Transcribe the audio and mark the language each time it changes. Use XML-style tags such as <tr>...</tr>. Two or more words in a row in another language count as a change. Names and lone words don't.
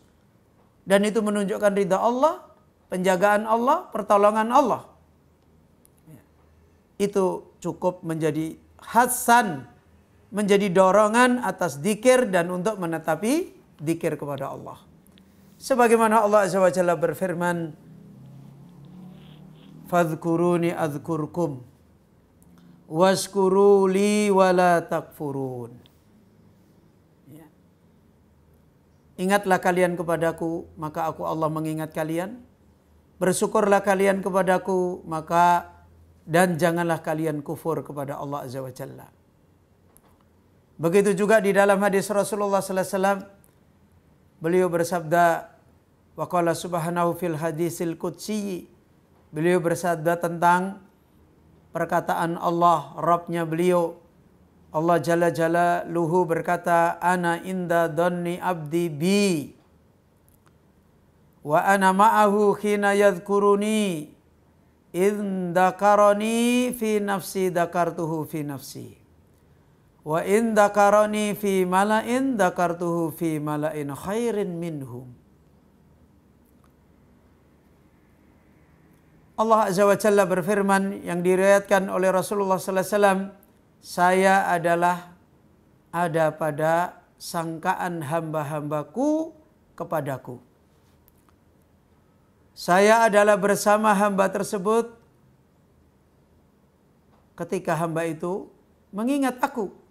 <id>Dan itu menunjukkan ridha Allah, penjagaan Allah, pertolongan Allah. Itu cukup menjadi hasan, menjadi dorongan atas dzikir dan untuk menetapi dzikir kepada Allah. Sebagaimana Allah</id> <ar>عز وجل</ar> <id>berfirman,</id> <ar>"فاذكروني أذكركم واشكروا لي ولا تكفرون."</ar> <id>Ya. Ingatlah kalian kepadaku, maka aku Allah mengingat kalian. Bersyukurlah kalian kepadaku, maka dan janganlah kalian kufur kepada Allah</id> <ar>عز وجل.</ar> <id>Begitu juga di dalam hadis Rasulullah</id> <ar>صلى الله عليه وسلم,</ar> <id>beliau bersabda,</id> <ar>وقال سبحانه في الحديث القدسي.</ar> <id>Beliau bersabda tentang perkataan Allah, Rabbnya beliau. Allah</id> <ar>جل جلاله</ar> <id>berkata,</id> <ar>أنا عند ظن عبدي بي وأنا معه حين يذكرني إن ذكرني في نفسي ذكرته في نفسي وإن ذكرني في ملإ ذكرته في ملإ خير منهم.</ar> <id>Allah</id> <ar>عز وجل</ar> <id>berfirman yang diriwayatkan oleh Rasulullah</id> <ar>صلى الله عليه وسلم,</ar> <id>saya adalah ada pada sangkaan hamba-hambaku kepadaku. Saya adalah bersama hamba tersebut ketika hamba itu mengingat aku.</id>